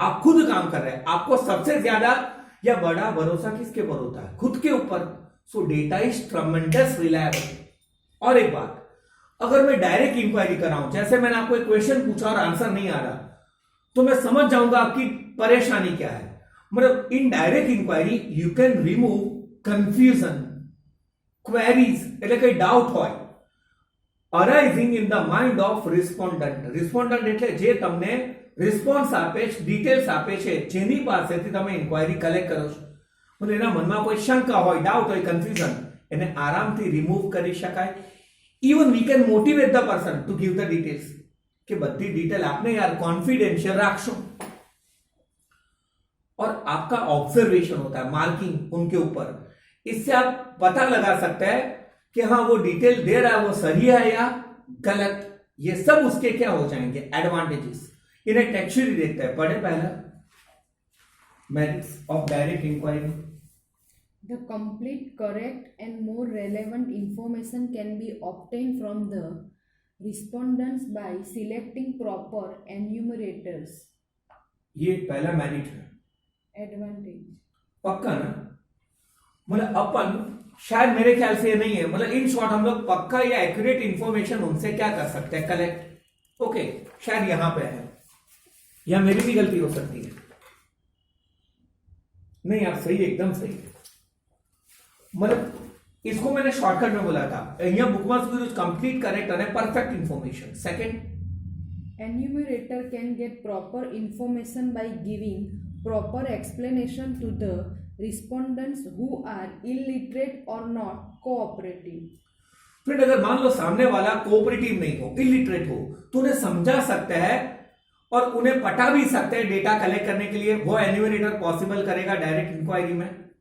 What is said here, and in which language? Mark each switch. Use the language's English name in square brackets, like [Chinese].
[Hindi] आप खुद काम कर रहे हैं, आपको सबसे ज्यादा या बड़ा भरोसा किसके ऊपर होता है? खुद के ऊपर. [English] So data is tremendous reliable. [Hindi] और एक बात, अगर मैं डायरेक्ट इंक्वायरी कर रहा हूं, जैसे मैंने आपको एक क्वेश्चन पूछा और आंसर नहीं आ रहा, तो मैं समझ जाऊंगा आपकी परेशानी क्या है. मतलब [English] in direct inquiry you can remove confusion, queries [Gujarati] એટલે કઈ ડાઉટ હોય [English] Arising in the mind of respondent. [Gujarati] રિસ્પોન્ડન્ટ એટલે જે તમને રિસ્પોન્સ આપે છે, ડિટેલ્સ આપે છે, જેની પાસેથી તમે ઇન્ક્વાયરી કલેક્ટ કરો છો. એટલે એના મનમાં કોઈ શંકા હોય, ડાઉટ હોય, કન્ફ્યુઝન, એને આરામથી રિમૂવ કરી શકાય. [English] even we can motivate the person to give the details [Gujarati] કે બધી ડિટેલ આપને યાર કોન્ફિડેન્શિयल રાખશો. [Hindi] और आपका ऑब्जर्वेशन होता है, मार्किंग उनके ऊपर. इससे आप पता लगा सकते हैं कि हाँ वो डिटेल दे रहा है वो सही है या गलत. ये सब उसके क्या हो जाएंगे? एडवांटेजेस. इन्हें टेक्सचुअली देखते हैं. पढ़े पहला merits of direct inquiry. [English] The complete, correct and more relevant information can be obtained from the respondents by selecting proper enumerators. [Hindi] ये पहला मेरिट है. एडवांटेज पक्का ना? मतलब अपन शायद, मेरे ख्याल से ये नहीं है, मतलब इन शॉर्ट हम लोग पक्का या एक्यूरेट इंफॉर्मेशन उनसे क्या कर सकते हैं? कलेक्ट. ओके, शायद यहां पे है, या मेरी भी गलती हो सकती है. नहीं आप सही है, एकदम सही है. मतलब इसको मैंने शॉर्टकट में बोला था. यहाँ [English] Bookmarks will complete correct और perfect information. [Hindi] Second, [English] enumerator can get proper information by giving proper explanation to the respondents who are illiterate or not cooperative. [Hindi] फिर अगर मान लो सामने वाला कोऑपरेटिव नहीं हो, इलिटरेट हो, तो उन्हें समझा सकते हैं और उन्हें पटा भी सकते हैं डेटा कलेक्ट करने के लिए. वो एन्यूमरेटर पॉसिबल करेगा डायरेक्ट इंक्वायरी में.